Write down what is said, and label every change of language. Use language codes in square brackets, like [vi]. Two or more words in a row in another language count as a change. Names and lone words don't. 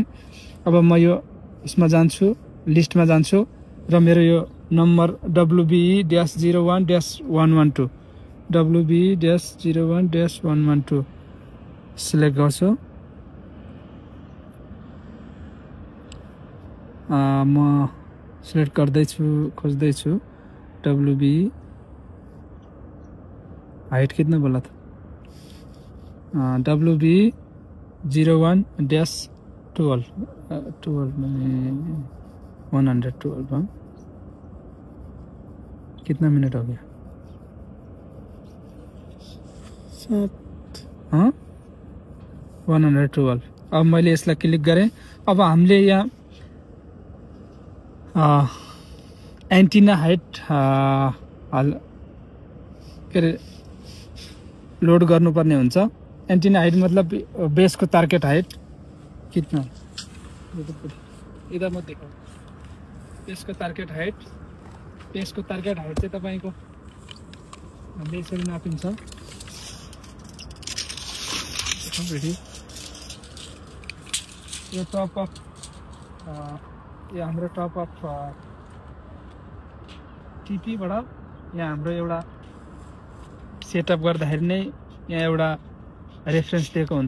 [ne] अब म यो यसमा जान्छु, लिस्टमा जान्छु र मेरो यो नम्बर WBE-01-112 WBE-01-112 सिलेक्ट गर्छु। म सिलेक्ट गर्दैछु, खोज्दैछु। [hi] WBE हाइट कितना बोला था? WBE-01-12 112 कितना मिनट हो गया? 112। [ne] अब मैले यसलाई क्लिक गरेँ। अब हामीले यहाँ [en] antenna height [ne] के अरे लोड गर्नुपर्ने हुन्छ। [en] antenna height [hi] मतलब बेसको [en] target height [hi] कितना इधर मत देखो। [ne] बेसको [en] target height [ne] चाहिँ तपाईको हामीले यसरी नापिन्छ। यो [en] top of [ne] यो हाम्रो [en] top of TP [ne] बाट यहाँ हाम्रो एउटा सेटअप गर्दाखेरि नै यहाँ एउटा रेफरेन्स दिएको हुन्छ।